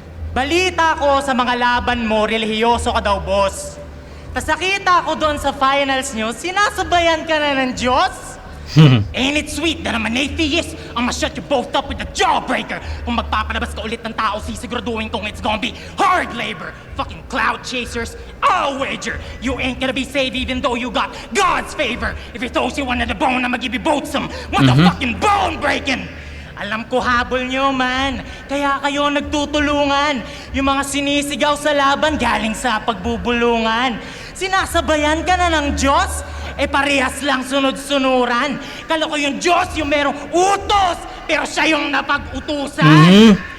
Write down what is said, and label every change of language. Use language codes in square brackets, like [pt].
[tl] Balita ko sa mga laban mo, relihiyoso ka daw, boss. Tas nakita ko doon sa finals nyo, sinasabayan ka na ng Diyos? [en] Ain't it sweet that I'm an atheist? I'ma shut you both up with a jawbreaker. [tl] Kung magpapalabas ka ulit ng tao, sisiguraduhin kong [en] it's gonna be hard labor. Fucking cloud chasers, I'll wager you ain't gonna be saved even though you got God's favor. If he throws you under the bone, I'ma give you both some motherfucking bone breaking. [tl] Alam ko habol nyo, man. Kaya kayo nagtutulungan. Yung mga sinisigaw sa laban galing sa pagbubulungan. Sinasabayan ka na ng Diyos? Parehas lang sunod-sunuran. Kala ko yung Diyos yung merong utos, pero siya yung napag-utusan.